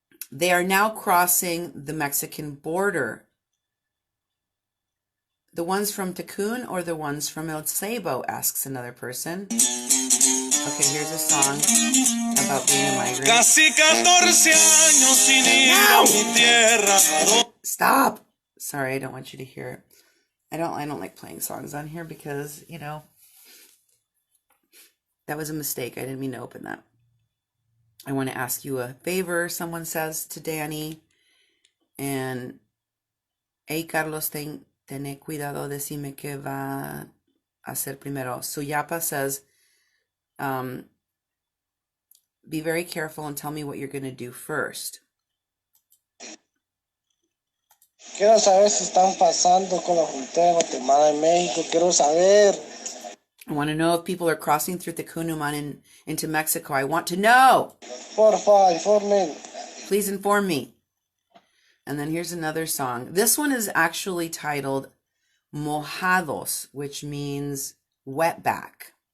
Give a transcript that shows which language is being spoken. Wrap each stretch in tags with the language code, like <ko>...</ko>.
<en>They are now crossing the Mexican border. The ones from Tacun or the ones from El Ceibo, asks another person. Okay, here's a song about being a migrant.</en> <es>Casi 14 años sin ir a mi tierra.</es> <en>Stop! Sorry, I don't want you to hear it. I don't like playing songs on here because, that was a mistake. I didn't mean to open that. I want to ask you a favor, someone says to Danny. And, hey,</en> <es>Carlos, ten cuidado, decime que va a hacer primero.</es> <en>Suyapa says, be very careful and tell me what you're going to do first.</en> <es>Quiero saber si están pasando con la frontera de Guatemala y México. Quiero saber.</es> <en>I want to know if people are crossing through the Cunuman into Mexico. I want to know.</en> <es>Porfa, informen.</es> <en>Please inform me. And then here's another song. This one is actually titled Mojados, which means wetback.</en>